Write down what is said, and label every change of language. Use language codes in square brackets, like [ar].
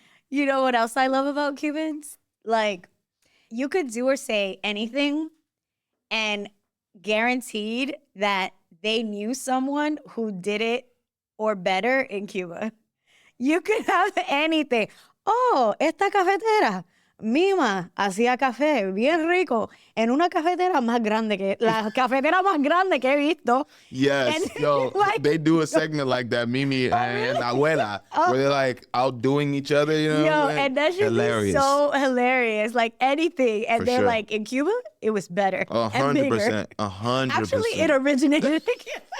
[en] You know what else I love about Cubans? Like, you could do or say anything and guaranteed that they knew someone who did it or better in Cuba. You could have anything. [es] Oh, esta cafetera. Mima hacía café bien rico en una cafetera más grande que la cafetera más grande que he visto. [en] Yes, And, yo, they do a segment like that, Mimi and Abuela, where they're like outdoing each other, you know? Yo, and that should be so hilarious. Like anything. And For they're sure. like, in Cuba, it was better. 100%. 100%. Actually, it originated in Cuba.